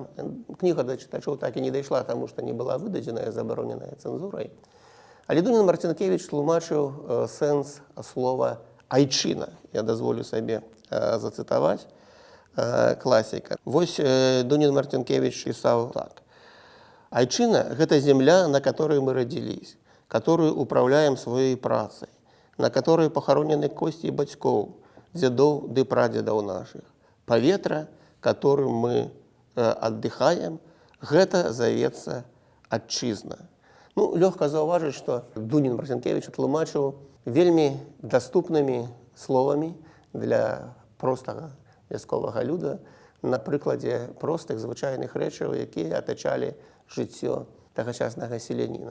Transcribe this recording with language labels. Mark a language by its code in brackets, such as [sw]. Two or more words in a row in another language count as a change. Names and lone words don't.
[be] Кніга да чытачоў так і не дайшла, таму што не была выдадзеная, забароненая цэнзурай. Але Дунін-Марцінкевіч тлумачыў сэнс слова «айчына». Я дазволю сабе зацытаваць класіка. Вось Дунін-Марцінкевіч пісаў так. «Айчына – гэта [ru] земля, на которой мы родились, которую управляем своей працай, на которой похоронены кости [be] бацькоў, дзядоў ды прадзедаў нашых. Паветра, [ru] которым мы отдыхаем, [be] гэта завецца адчызна». Ну, лёгка заўважыць, што Дунін-Марцінкевіч тлумачыў вельмі даступнымі словамі для простага вясковага люда на прыкладзе простых звычайных рэчаў, якія атачалі жыццё тагачаснага селяніна.